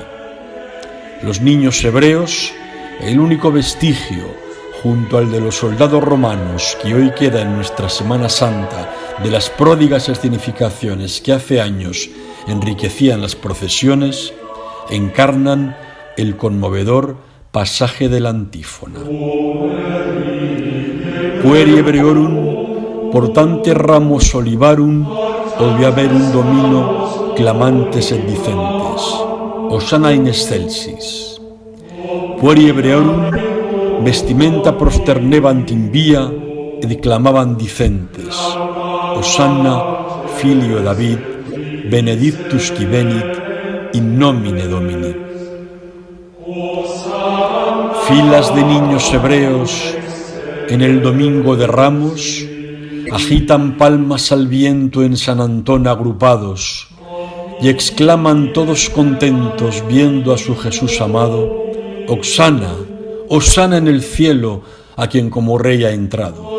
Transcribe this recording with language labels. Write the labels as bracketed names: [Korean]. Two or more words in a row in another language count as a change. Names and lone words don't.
[Spanish] Los niños hebreos, el único vestigio, junto al de los soldados romanos que hoy queda en nuestra Semana Santa, de las pródigas escenificaciones que hace años enriquecían las procesiones, encarnan el conmovedor pasaje de la antífona. [Latin] Pueri Hebreorum, portante ramos olivarum, obviaverum domino, clamantes et dicentes. Hosanna in excelsis. Pueri Hebreorum, vestimenta prosternebant in via, et clamaban dicentes. Hosanna, filio David, benedictus qui venit, in nomine Domini. [Spanish] Filas de niños hebreos en el domingo de Ramos agitan palmas al viento en San Antón agrupados y exclaman todos contentos viendo a su Jesús amado: Hosanna, Hosanna en el cielo a quien como Rey ha entrado.